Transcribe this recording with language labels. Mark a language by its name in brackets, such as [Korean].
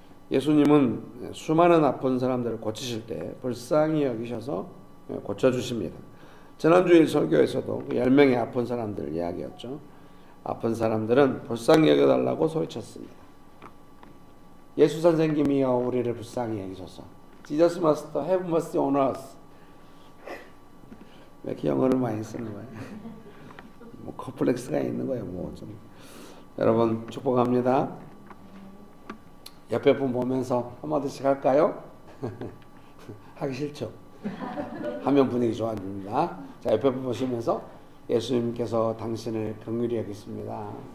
[Korean] 예수님은 수많은 아픈 사람들을 고치실 때 불쌍히 여기셔서 고쳐주십니다. 지난주일 설교에서도 10명의 아픈 사람들 이야기였죠. 아픈 사람들은 불쌍히 여겨달라고 소리쳤습니다. 예수 선생님이여 우리를 불쌍히 여기소서. [English] Jesus must have mercy on us. [Korean] 왜 이렇게 영어를 많이 쓰는 거예요? 뭐 컴플렉스가 있는 거예요. 뭐 좀. 여러분 축복합니다. 옆에 분 보면서 한마디씩 할까요? 하기 싫죠? 하면 분위기 좋아집니다. 자, 옆에 분 보시면서 예수님께서 당신을 긍휼히 여기십니다.